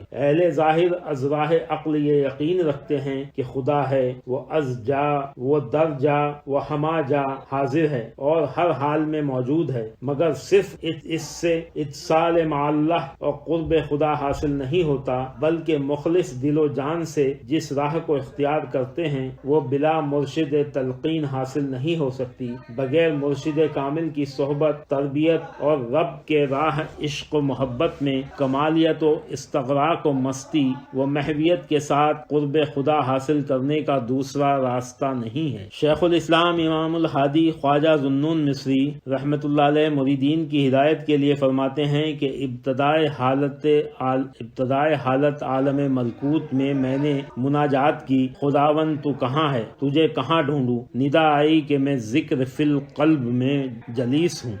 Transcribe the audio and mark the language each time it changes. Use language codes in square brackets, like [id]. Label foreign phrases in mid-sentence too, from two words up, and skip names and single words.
[ur] اہل ظاہر از راہ عقل یہ یقین رکھتے ہیں کہ خدا ہے، وہ از جا، وہ در جا، وہ ہما جا حاضر ہے اور ہر حال میں موجود ہے، مگر صرف اس سے اتصال مع اللہ اور قرب خدا حاصل نہیں ہوتا، بلکہ مخلص دل و جان سے جس راہ کو اختیار کرتے ہیں وہ بلا مرشد تلقین حاصل نہیں ہو سکتی۔ بغیر مرشد کامل کی صحبت، تربیت اور رب کے راہ عشق و محبت میں کمالیت و استغراق و مستی و محویت کے ساتھ قرب خدا حاصل کرنے کا دوسرا راستہ نہیں ہے۔ شیخ الاسلام امام الہادی خواجہ ذوالنون مصری رحمۃ اللہ علیہ مریدین کی ہدایت کے لیے فرماتے ہیں کہ ابتدائے حالت عالم ملکوت میں میں نے مناجات کی، خداوند تو کہاں ہے، تجھے کہاں ڈھونڈوں، ندا آئی کہ میں [ar] ذکر فی القلب [ur] میں جلیس ہوں۔